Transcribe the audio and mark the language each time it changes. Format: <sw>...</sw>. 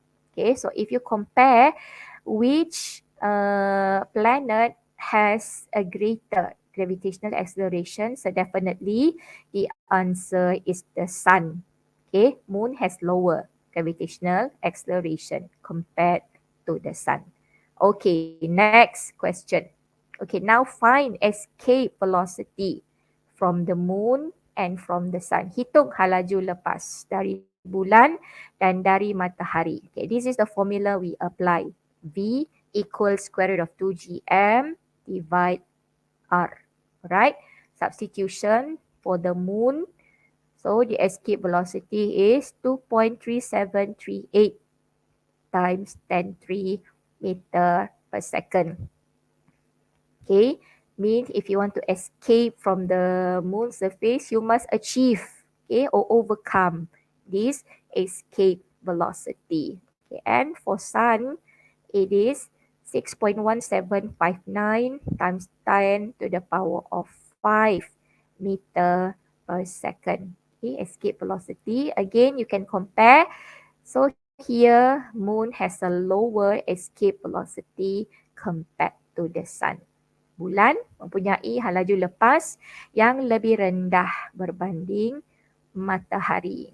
<en>Okay, so if you compare which planet has a greater gravitational acceleration, so definitely the answer is the Sun. Okay, Moon has lower gravitational acceleration compared to the Sun. Okay, next question. Okay, now find escape velocity from the Moon and from the Sun.</en> <ms>Hitung halaju lepas dari bulan dan dari matahari.</ms> <en>Okay, this is the formula we apply. V equals square root of 2gm divide R. Right? Substitution for the Moon. So the escape velocity is 2.3738 times 10⁵ meter per second. Okay, means if you want to escape from the Moon surface, you must achieve, okay, or overcome this escape velocity. Okay, and for Sun, it is 6.1759 times 10 to the power of 5 meter per second. Okay, escape velocity. Again, you can compare. So here, Moon has a lower escape velocity compared to the Sun.</en> <ms>Bulan mempunyai halaju lepas yang lebih rendah berbanding matahari.</ms>